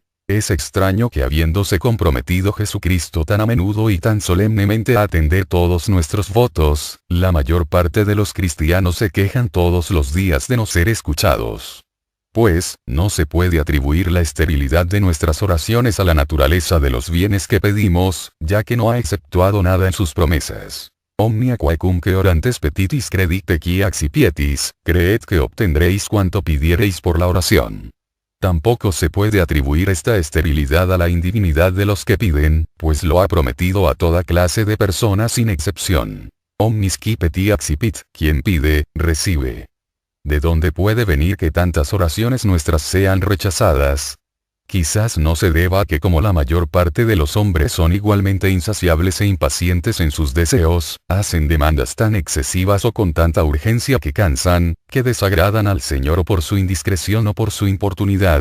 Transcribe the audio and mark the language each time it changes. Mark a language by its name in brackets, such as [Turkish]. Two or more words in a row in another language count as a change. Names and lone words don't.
[Spanish] Es extraño que habiéndose comprometido Jesucristo tan a menudo y tan solemnemente a atender todos nuestros votos, la mayor parte de los cristianos se quejan todos los días de no ser escuchados. Pues, no se puede atribuir la esterilidad de nuestras oraciones a la naturaleza de los bienes que pedimos, ya que no ha exceptuado nada en sus promesas. [Latin] Omnia quaecum que orantes petitis credite qui accipietis, [Spanish] creed que obtendréis cuanto pidiereis por la oración. Tampoco se puede atribuir esta esterilidad a la indivinidad de los que piden, pues lo ha prometido a toda clase de personas sin excepción. [Latin] Omnis qui peti accipit, [Spanish] quien pide, recibe. ¿De dónde puede venir que tantas oraciones nuestras sean rechazadas? Quizás no se deba a que como la mayor parte de los hombres son igualmente insaciables e impacientes en sus deseos, hacen demandas tan excesivas o con tanta urgencia que cansan, que desagradan al Señor o por su indiscreción o por su importunidad.